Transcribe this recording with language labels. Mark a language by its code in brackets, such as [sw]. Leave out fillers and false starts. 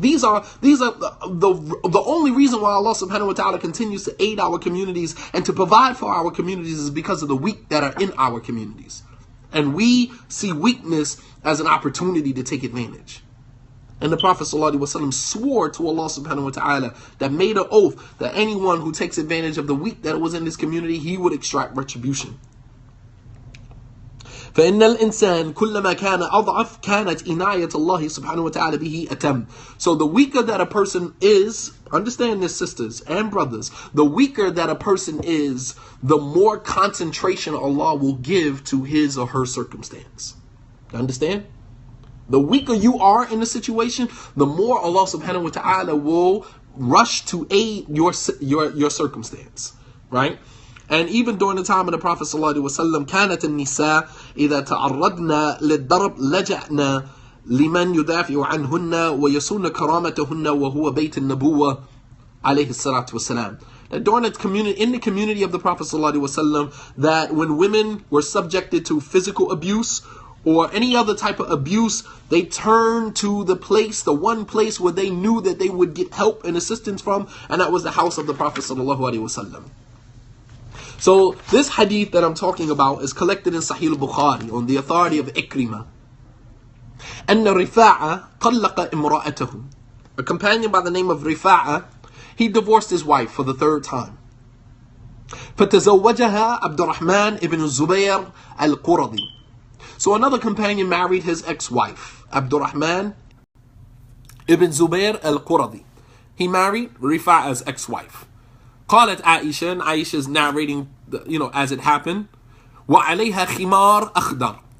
[en] These are the only reason why Allah subhanahu wa ta'ala continues to aid our communities and to provide for our communities is because of the weak that are in our communities. And we see weakness as an opportunity to take advantage. And the Prophet ﷺ swore to Allah subhanahu wa ta'ala, that made an oath that anyone who takes advantage of the weak that was in this community, he would extract retribution. [ar] فإن الإنسان كلما كان أضعف كانت عناية الله سبحانه وتعالى به أتم. [en] So the weaker that a person is, understand this, sisters and brothers, the weaker that a person is, the more concentration Allah will give to his or her circumstance. Understand? The weaker you are in the situation, the more Allah subhanahu wa ta'ala will rush to aid your circumstance. Right? And even during the time of the Prophet [ar] ﷺ, كانت النساء إذا تعرضن للضرب لجأن لمن يدافع عنهن ويصون كرامتهن وهو بيت النبوة عليه الصلاة والسلام. [en] That during in the community of the Prophet ﷺ, that when women were subjected to physical abuse or any other type of abuse, they turned to the one place where they knew that they would get help and assistance from, and that was the house of the Prophet ﷺ. So this hadith that I'm talking about is collected in Sahih al-Bukhari on the authority of Ikrimah. [ar] أن رفاعة طلق امرأته. [en] A companion by the name of Rifa'a, he divorced his wife for the third time. [ar] فتزوجها عبد الرحمن ibn الزبير القرظي. [en] So another companion married his ex-wife, Abdurrahman ibn Zubair al-Quradi. He married Rifa'a's ex-wife. قالت Aisha, and Aisha is narrating, as it happened. [ar] وعليها خمار أخضر.